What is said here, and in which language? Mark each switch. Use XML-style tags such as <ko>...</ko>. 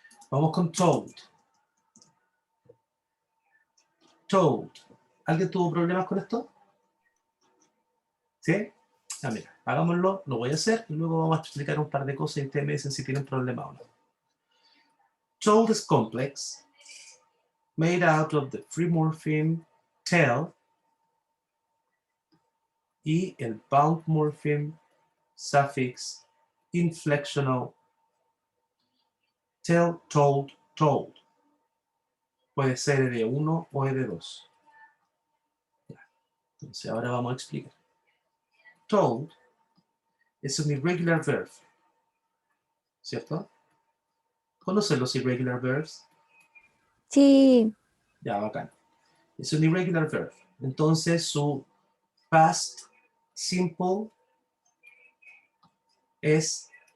<es>Vamos con told. Told. ¿Alguien tuvo problemas con esto? ¿Sí? Ah, mira, hagámoslo, lo voy a hacer y luego vamos a explicar un par de cosas y ustedes me dicen si tienen problema o no.</es> <en>Told is complex, made out of the free morpheme tell</en> <es>y el</es> <en>bound morpheme suffix inflectional tell, told, told.</en> <es>Puede ser de 1 o de 2. Entonces ahora vamos a explicar. Told es un irregular verb, ¿cierto? ¿Conocen los irregular verbs? Sí. Ya, bacán. Es un irregular verb. Entonces su past simple es</es>